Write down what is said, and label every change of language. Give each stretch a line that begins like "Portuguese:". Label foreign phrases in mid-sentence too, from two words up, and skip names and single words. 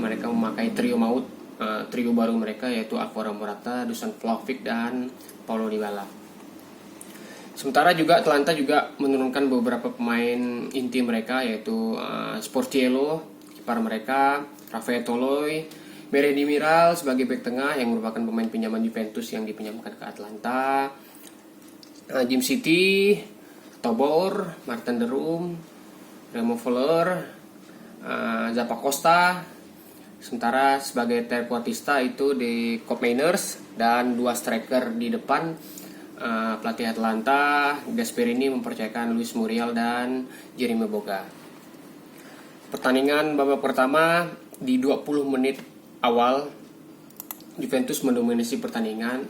Indonesian: Mereka memakai trio maut, trio baru mereka, yaitu Alvaro Morata, Dusan Vlahovic, dan Paulo Dybala. Sementara juga Atalanta juga menurunkan beberapa pemain inti mereka, yaitu Sportiello, kiper mereka, Rafael Toloi, Meredi Miral sebagai bek tengah yang merupakan pemain pinjaman Juventus yang dipinjamkan ke Atalanta, Jim City, Tobor, Martin de Roon, Remo Freuler, Zappa Costa. Sementara sebagai trequartista itu di Koop Meiners, dan 2 striker di depan. Pelatih Atalanta Gasperini mempercayakan Luis Muriel dan Jeremy Boga. Pertandingan babak pertama di 20 menit awal Juventus mendominasi pertandingan.